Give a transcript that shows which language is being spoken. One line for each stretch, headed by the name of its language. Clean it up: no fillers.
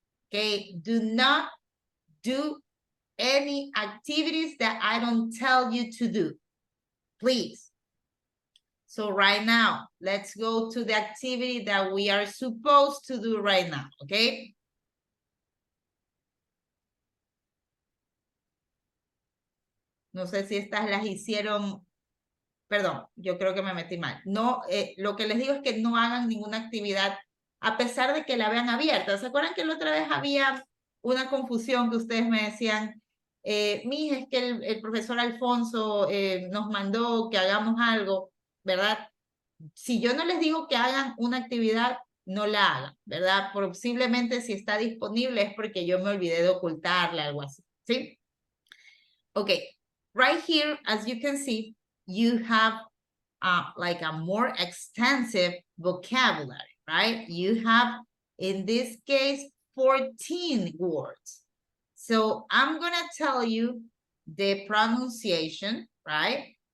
English: Okay, do not do any activities that I don't tell you to do. Please. So right now, let's go to the activity that we are supposed to do right now, okay?
Spanish: No sé si estas las hicieron, perdón, yo creo que me metí mal. No, lo que les digo es que no hagan ninguna actividad a pesar de que la vean abierta. ¿Se acuerdan que la otra vez había una confusión que ustedes me decían? Mija, es que el profesor Alfonso nos mandó que hagamos algo, ¿verdad? Si yo no les digo que hagan una actividad, no la hagan, ¿verdad? Posiblemente si está disponible es porque yo me olvidé de ocultarle, algo así, ¿sí?
English: Okay, right here, as you can see, you have like a more extensive vocabulary, right? You have, in this case, 14 words. So I'm gonna tell you the pronunciation, right?